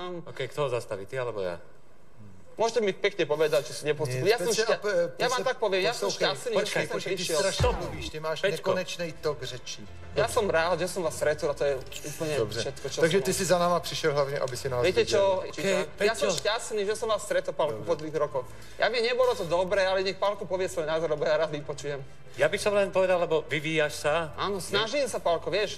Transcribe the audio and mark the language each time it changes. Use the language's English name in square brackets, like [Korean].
[Slovak] OK, kto ho zastaví, ty alebo ja? Môžete mi pekne povedať, že si nepostupili. Ja vám tak poviem, ja som šťastný, že som prišiel. [Czech] Ty máš nekonečnej tok řečí. [Slovak] Ja som rád, že som vás stretol a to je úplne všetko, čo Takže ty si za náma prišiel hlavne, aby si nás viete čo? [English] Okay, [Slovak] ja som šťastný, že som vás stretol, Pálku, po 2 rokoch. Ja viem, nebolo to dobré, ale nech Pálku povie svoj názor, lebo ja rád vypočujem. Ja by som len povedal, lebo vyvíjaš sa. Áno, snažím sa, Pálko, vieš.